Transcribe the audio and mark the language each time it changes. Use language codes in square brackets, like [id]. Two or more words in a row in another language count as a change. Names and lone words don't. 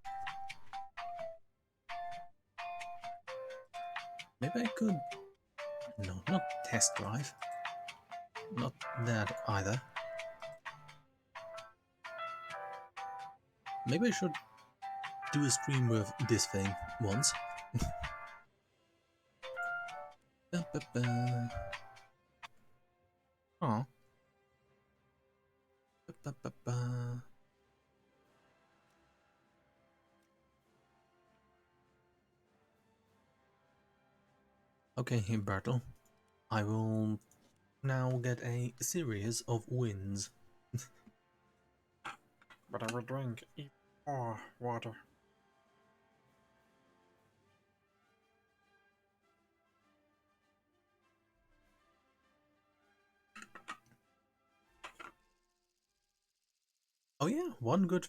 [en] Maybe I could... No, not test drive. Not that either. Maybe I should do a stream with this thing once. Ba, ba, ba. Oh. Ba, ba, ba, ba. Okay, Bertel. I will now get a series of wins. But I will drink even more water. Oh yeah, one good...